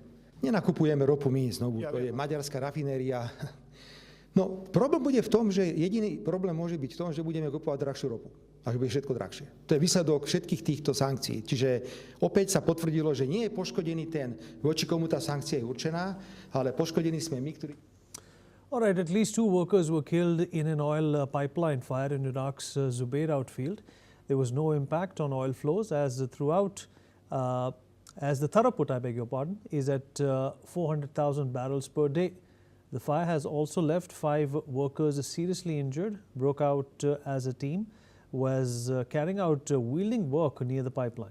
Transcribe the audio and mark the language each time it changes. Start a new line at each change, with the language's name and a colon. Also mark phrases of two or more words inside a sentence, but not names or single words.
Slovak: Nenakupujeme ropu my znovu, to je maďarská rafinéria. No, problém bude v tom, že jediný problém môže byť v tom, že budeme kupovať drahšiu ropu a že bude všetko drahšie. To je výsledok všetkých týchto sankcií. Čiže opäť sa potvrdilo, že nie je poškodený ten, voči komu tá sankcia je určená, ale poškodení sme my, ktorí...
English: All right, at least 2 workers were killed in an oil pipeline fire in Iraq's Zubair outfield. There was no impact on oil flows as the throughput, is at 400,000 barrels per day. The fire has also left 5 workers seriously injured, broke out as a team was carrying out welding work near the pipeline.